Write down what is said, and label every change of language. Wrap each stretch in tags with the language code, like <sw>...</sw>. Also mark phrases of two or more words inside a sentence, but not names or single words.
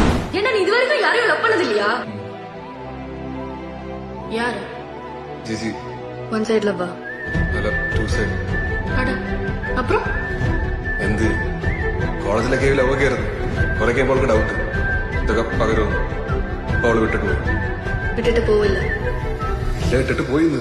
<ta>ஏன்னா நீ இது வரைக்கும் யாரையும் லவ் பண்ணது இல்லையா? யாரு? ஜிஜி.</ta> <en>one side love?</en> <ml>അല്ല</ml> <en>two side.</en> <ml>അട അപ്പുറം എന്ത് കോളേജിലൊക്കെ ലവൊക്കെ ആയിരുന്നു. കുറെ കഴിയുമ്പോൾ ഡൗട്ട് ഇതൊക്കെ പകരുമോ. അപ്പൊ അവള് വിട്ടിട്ട് പോയി. വിട്ടിട്ട് പോവില്ല. ഇല്ല വിട്ടിട്ട് പോയിന്ന്.</ml>